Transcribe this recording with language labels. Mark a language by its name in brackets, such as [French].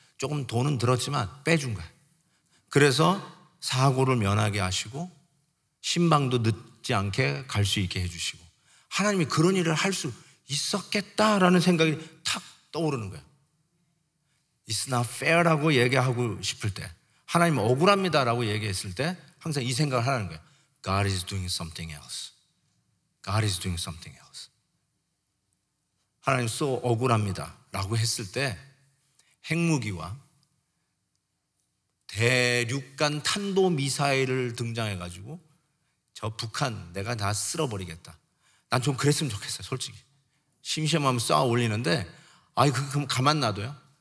[Korean] 조금 돈은 들었지만 빼준 거예요. 그래서 사고를 면하게 하시고 신방도 늦지 않게 갈 수 있게 해주시고, 하나님이 그런 일을 할 수 있었겠다라는 생각이 탁 떠오르는 거예요. [English] It's not fair [Korean] 라고 얘기하고 싶을 때, 하나님 억울합니다라고 얘기했을 때 항상 이 생각을 하라는 거예요. [English] God is doing something else. God is doing something else. [Korean] 하나님 so 억울합니다 라고 했을 때 핵무기와 대륙간 탄도미사일을 등장해가지고 저 북한 내가 다 쓸어버리겠다. 난 좀 그랬으면 좋겠어요. 솔직히 심심하면 쏴 올리는데 그럼 가만 놔둬요?